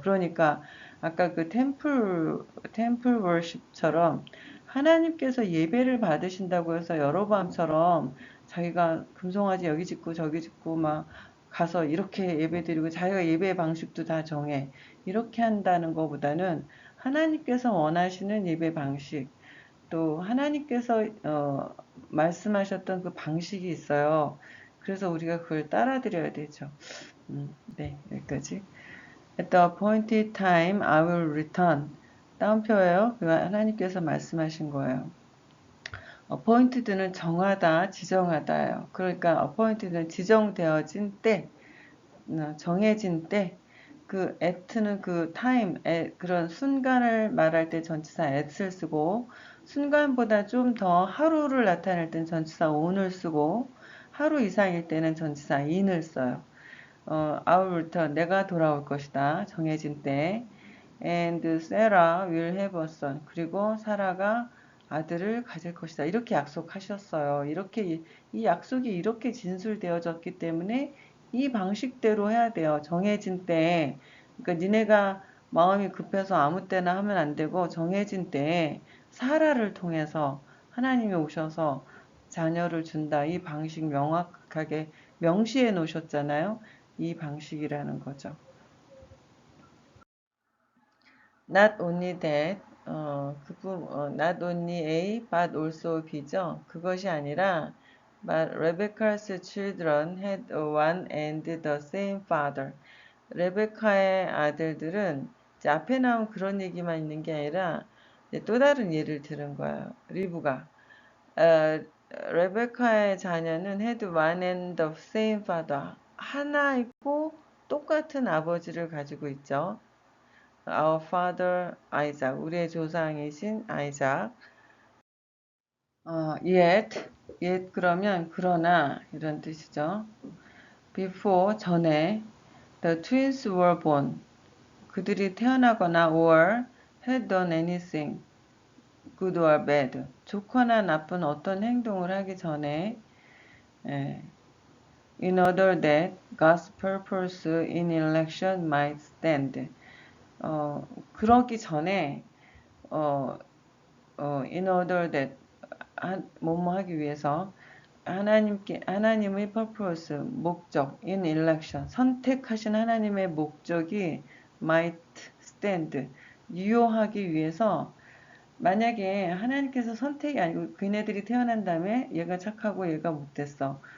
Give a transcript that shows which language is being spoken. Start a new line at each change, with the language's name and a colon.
Korean: 그러니까 아까 그 템플 월십처럼 하나님께서 예배를 받으신다고 해서 여로보암처럼 자기가 금송아지 여기 짓고 저기 짓고 막 가서 이렇게 예배드리고 자기가 예배 방식도 다 정해 이렇게 한다는 것보다는 하나님께서 원하시는 예배 방식 또 하나님께서 말씀하셨던 그 방식이 있어요. 그래서 우리가 그걸 따라드려야 되죠. 네, 여기까지.
English: At the appointed time, I will return.
Korean: 다운표예요. 그 하나님께서 말씀하신 거예요. appointed는 정하다, 지정하다예요. 그러니까 appointed는 지정되어진 때, 정해진 때, 그 at는 그 time, 그런 순간을 말할 때 전치사 at을 쓰고 순간보다 좀 더 하루를 나타낼 땐 전치사 on을 쓰고 하루 이상일 때는 전치사 in을 써요.
English: I will return,
Korean: 내가 돌아올 것이다. 정해진 때.
English: And Sarah will have a son.
Korean: 그리고 사라가 아들을 가질 것이다. 이렇게 약속하셨어요. 이렇게 이 약속이 이렇게 진술되어졌기 때문에 이 방식대로 해야 돼요. 정해진 때. 그러니까 니네가 마음이 급해서 아무 때나 하면 안 되고 정해진 때에 사라를 통해서 하나님이 오셔서 자녀를 준다. 이 방식 명확하게 명시해 놓으셨잖아요. 이 방식이라는 거죠.
English: Not only that, not only A, but also B죠.
Korean: 그것이 아니라,
English: but Rebecca's children had one and the same father.
Korean: 레베카의 아들들은 이제 앞에 나온 그런 얘기만 있는 게 아니라 또 다른 예를 들은 거예요. 리브가. 어, 레베카의 자녀는
English: had one and the same father.
Korean: 하나이고 똑같은 아버지를 가지고 있죠.
English: Our father Isaac,
Korean: 우리의 조상이신 아이작. yet 그러면 그러나 이런 뜻이죠.
English: Before
Korean: 전에
English: the twins were born,
Korean: 그들이 태어나거나
English: or had done anything good or bad,
Korean: 좋거나 나쁜 어떤 행동을 하기 전에 예,
English: in order that God's purpose in election might stand.
Korean: 그러기 전에 어,
English: in order that
Korean: 뭐뭐 하기 위해서 하나님의 purpose 목적
English: in election
Korean: 선택하신 하나님의 목적이
English: might stand
Korean: 유효하기 위해서 만약에 하나님께서 선택이 아니고 그네들이 태어난 다음에 얘가 착하고 얘가 못됐어.